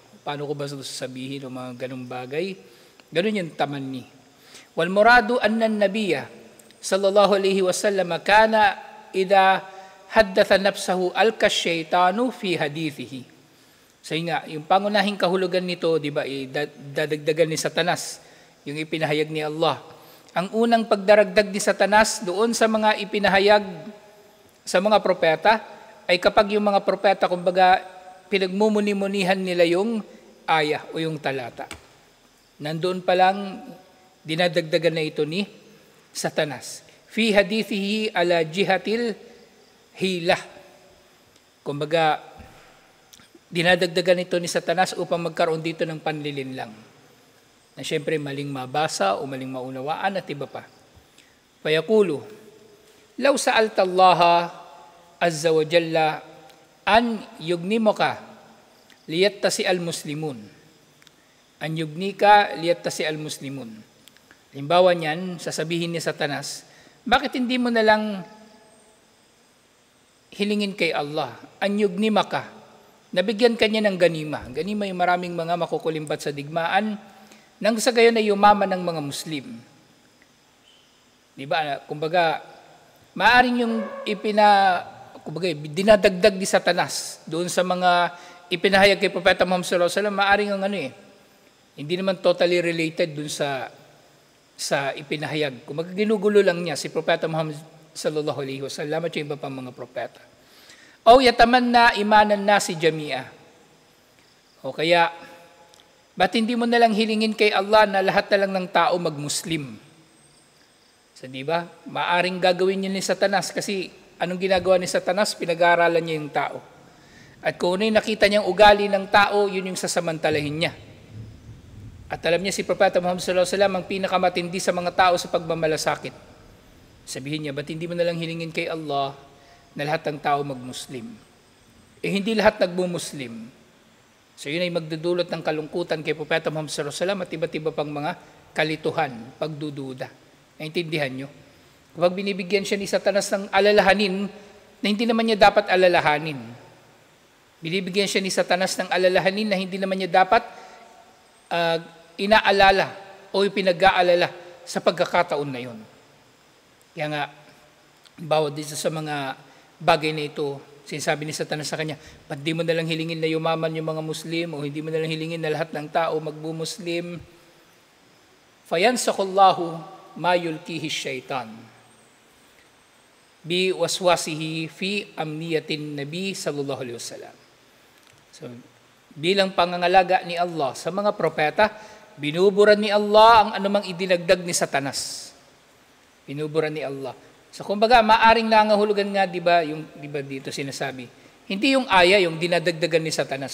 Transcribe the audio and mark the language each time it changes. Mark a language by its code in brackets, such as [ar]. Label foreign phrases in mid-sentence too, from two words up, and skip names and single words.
[tl] Paano ko ba sasabihin o mga ganong bagay? Ganon yung tamanni. [ar] والمراد أن النبي صلى الله عليه وسلم كان إذا حدث نفسه ألقى الشيطان في حديثه. [tl] So nga, yung pangunahing kahulugan nito, di ba, dadagdagan ni Satanas, yung ipinahayag ni Allah. Ang unang pagdaragdag ni Satanas doon sa mga ipinahayag sa mga propeta, ay kapag yung mga propeta, kumbaga, pinagmumuni-munihan nila yung ayah o yung talata. Nandoon pa lang, dinadagdagan na ito ni Satanas. [ar] في حديثه على جهة الحيلة. [tl] Kumbaga, dinadagdagan ito ni Satanas upang magkaroon dito ng panlilinlang. Na siyempre maling mabasa o maling maunawaan at iba pa. [ar] فيقول لو سألت الله عز وجل أن يغنمك ليتسع المسلمون. أن يغنيك ليتسع المسلمون. [tl] Halimbawa niyan, sasabihin ni Satanas, bakit hindi mo na lang hilingin kay Allah, anyugnimaka, nabigyan kanya ng ganima. Ganima yung maraming mga makukulimbat sa digmaan, nang sa gayon ay yumaman ng mga Muslim. Di ba? Kumbaga, maaring yung kumbaga, dinadagdag ni Satanas doon sa mga ipinahayag kay Propeta Muhammad [ar] صلى الله عليه وسلم, [tl] maaring ang hindi naman [en] totally related [tl] doon sa ipinahayag. Kumbaga, ginugulo lang niya si Propeta Muhammad [ar] صلى الله عليه وسلم [tl] at yung iba pang mga propeta. [ar] أو يتمنى إيمان الناس جميعا. [tl] O kaya, ba't hindi mo nalang hilingin kay Allah na lahat na lang ng tao mag-Muslim? So, di ba? Maaring gagawin niya ni Satanas kasi anong ginagawa ni Satanas? Pinag-aaralan niya yung tao. At kung ano yung nakita niyang ugali ng tao, yun yung sasamantalahin niya. At alam niya si Propeta Muhammad [ar] صلى الله عليه وسلم [tl] ang pinakamatindi sa mga tao sa pagmamalasakit. Sabihin niya, ba't hindi mo nalang hilingin kay Allah na lahat ng tao mag-Muslim? Hindi lahat nagmu-Muslim. So yun ay magdudulot ng kalungkutan kay Propeta Muhammad [ar] صلى الله عليه وسلم [tl] at iba't iba pang mga kalituhan, pagdududa. Naintindihan nyo? Kapag binibigyan siya ni Satanas ng alalahanin na hindi naman niya dapat alalahanin. Binibigyan siya ni Satanas ng alalahanin na hindi naman niya dapat inaalala o ipinag-aalala sa pagkakataon na yun. Kaya nga, bawat dito sa mga bagay na ito, sinasabi ni Satanas sa kanya, ba't di mo nalang hilingin na yumaman yung mga Muslim o hindi mo nalang hilingin na lahat ng tao magbu-Muslim? [ar] فينسخ الله ما يلقيه الشيطان بوسوسته في أمنية النبي صلى الله عليه وسلم. [tl] So, bilang pangangalaga ni Allah sa mga propeta, binubura ni Allah ang anumang idinagdag ni Satanas. Binubura ni Allah. So kumbaga, maaring nangahulugan nga, di ba dito sinasabi, hindi yung aya yung dinadagdagan ni Satanas.